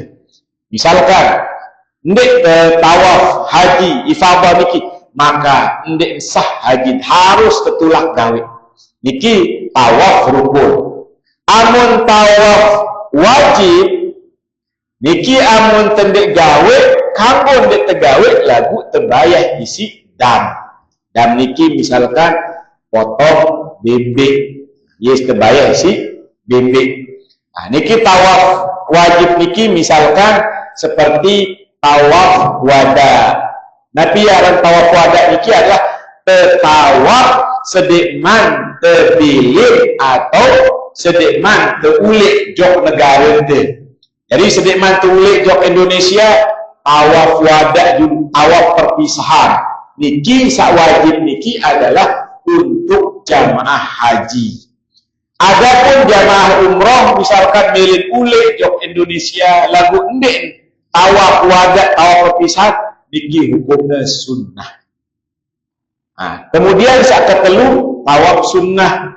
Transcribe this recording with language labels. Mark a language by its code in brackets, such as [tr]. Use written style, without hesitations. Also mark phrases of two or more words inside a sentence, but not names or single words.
[sas] Misalkan ndek tawaf haji ifadah niki maka ndek sah haji harus ketulak gawe niki tawaf rukun. Amun tawaf wajib niki amun tendek gawe kanggo ndek tegawe lagu tebayah isi dam niki misalkan potong bebek yes tebayah isi bebek. Nah, niki tawaf wajib niki misalkan seperti tawaf wada. Nabi aran tawaf wada niki adalah tetawaf sedikman terbilir atau sedikman terulik jok negara itu. Jadi sedikman terulik jok Indonesia tawaf wada tawaf perpisahan. Niki sak wajib niki adalah untuk jamaah haji. Adapun jamaah umroh misalkan milik ulik jok Indonesia lagu endek tawaf wada tawaf perpisahan niki hukumnya sunnah. Nah, kemudian saat ketelu tawaf sunnah.